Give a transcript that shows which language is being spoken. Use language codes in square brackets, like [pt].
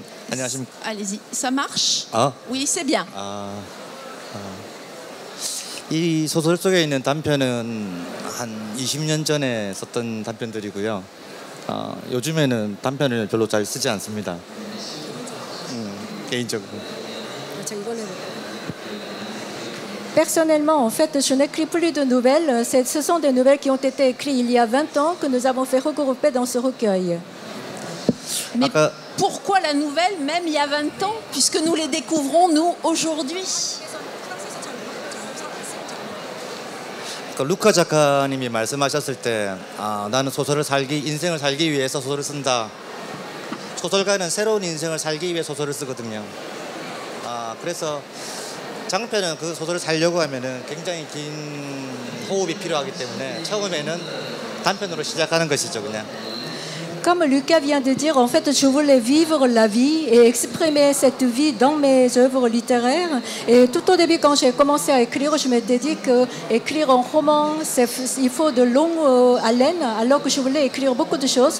[ko] 안녕하십니까. [fr] Allez-y, ça marche ? Oui, c'est bien. [ko] 이 소설 속에 있는 단편은 한 20년 전에 썼던 단편들이고요. 요즘에는 단편을 별로 잘 쓰지 않습니다. 개인적으로. [fr] Personnellement, en fait, je n'écris plus de nouvelles. Ce sont des nouvelles qui ont été écrites il y a 20 ans que nous avons fait regrouper dans ce recueil. Mais pourquoi la nouvelle, même il y a 20 ans, puisque nous les découvrons, nous, aujourd'hui? [ko] 루카 작가님이 말씀하셨을 때 나는 인생을 살기 위해서 소설을 쓴다. 소설가는 새로운 인생을 살기 위해 소설을 쓰거든요. 그래서 장편은 그 소설을 살려고 하면은 굉장히 긴 호흡이 필요하기 때문에 처음에는 단편으로 시작하는 것이죠, 그냥. [fr] Comme Lucas vient de dire, en fait, je voulais vivre la vie et exprimer cette vie dans mes œuvres littéraires. Et tout au début, quand j'ai commencé à écrire, je m'étais dit qu'écrire un roman, il faut de longue haleine, alors que je voulais écrire beaucoup de choses.